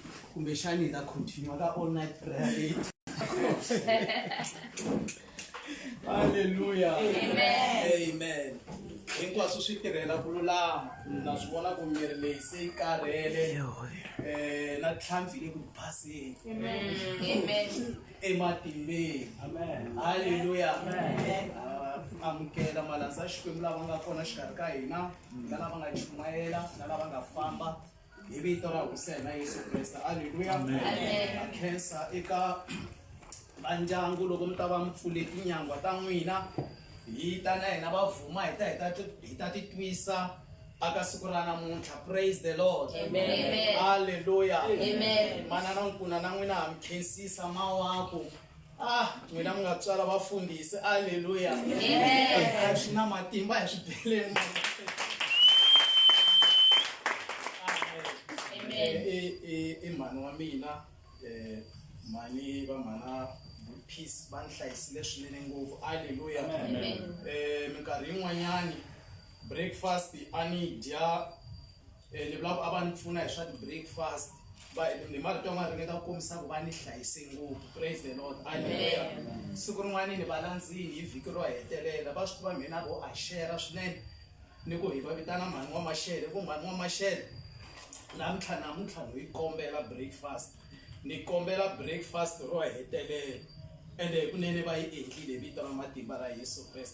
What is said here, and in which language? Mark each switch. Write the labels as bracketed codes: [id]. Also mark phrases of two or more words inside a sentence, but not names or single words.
[ts] kumbexani hi ta continue ka [en] all night prayer. [ts] Hallelujah. Amen. Hinkwaswo swi tirhela ku lulama. Na swi vona ku miri leyi se yi karhele na tlhantlhi leyi ku baseni. Amen. Ematimbeni. Amen. Hallelujah. Amukela malandza xikwembu lava nga kona xikarhi ka hina na lava nga chumayela na lava nga famba hi vito ra hosi na Yesu Kreste. Hallelujah. Khensa eka vandyangu loko mi ta va mi pfule tinyangwa ta n'wina hi ta na hina va vhuma hi ta titwisa aka siku ra namuntlha. [en] Praise the Lord. [ts] Amen. Hallelujah. Amen. Manana nkuna na n'wina ha mi khensisa mawako. N'wina mi nga tswala vafundhisi. Hallelujah. Amen. Swi na matimba hi swibeleni. Amen. Mhani wa mina mhani va mhana peace va ni hlayisile swinene ngopfu. Hallelujah. Minkarhi yin'wanyani breakfast a ni dya ni vula ku a va ni pfuna hi swa ti-breakfast ni marito ya n'wana ringeta ku kombisa ku va ni hlayise ngopfu. [en] Praise the Lord. [ts] Hallelujah. Siku rin'wana ni va landzini hi vhiki ro hetelela va swi tiva mina vo a share swinene ni ku hi va vitana mhani wa Mashele ku mhani wa Mashele namuntlha no yi kombela breakfast ni kombela breakfast ro hetelela ende kunene va yi endlile vito ra matimba ra Yesu Kreste.